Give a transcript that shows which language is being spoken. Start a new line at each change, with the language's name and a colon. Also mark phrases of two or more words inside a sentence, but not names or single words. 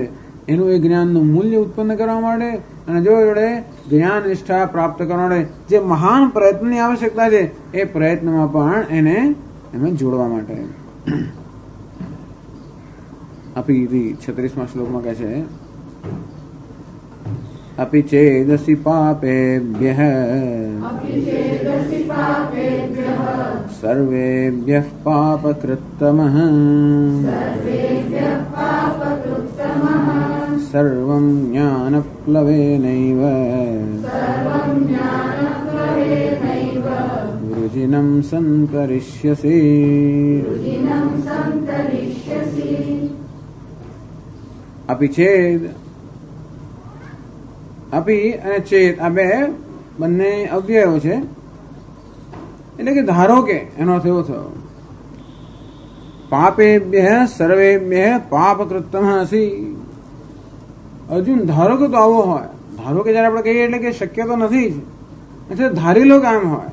Gujarati: એનું એ જ્ઞાનનું મૂલ્ય ઉત્પન્ન કરવા માટે અને જો જોડે જ્ઞાન નિષ્ઠા પ્રાપ્ત કરવા માટે જે મહાન પ્રયત્નની આવશ્યકતા છે એ પ્રયત્નમાં પણ એને જોડવા માટે. આપી 36મા શ્લોકમાં કહે છે,
Sanskrit: अपि चेदसि पापेभ्यः सर्वेभ्यः पापकृत्तमः सर्वं ज्ञानप्लवेनैव वृजिनं संकरिष्यसि. अपि चेद,
Gujarati: અપી અને ચેત આ બે બંને અવ્યયો છે. એટલે કે ધારો કે એનો અર્થ એવો થયો,
Sanskrit: પાપેભ્ય સર્વેભ્ય પાપકૃત્તમ હસી.
Gujarati: અર્જુન ધારો કે તો આવો હોય. ધારો કે જયારે આપણે કહીએ એટલે કે શક્ય તો નથી જ, એટલે ધારી લો કે આમ હોય.